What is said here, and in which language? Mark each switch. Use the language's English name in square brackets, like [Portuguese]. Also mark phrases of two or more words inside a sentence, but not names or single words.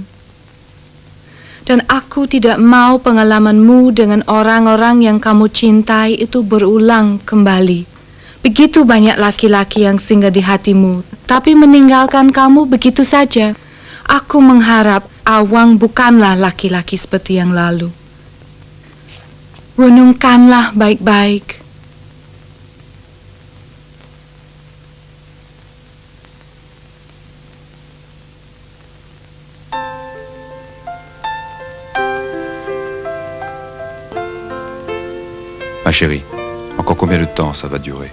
[Indonesian] Dan aku tidak mau pengalamanmu dengan orang-orang yang kamu cintai itu berulang kembali. Begitu banyak laki-laki yang singgah di hatimu, tapi meninggalkan kamu begitu saja. Aku mengharap Awang bukanlah laki-laki seperti yang lalu. Renungkanlah baik-baik. [French] Ma chérie, encore combien de temps ça va durer?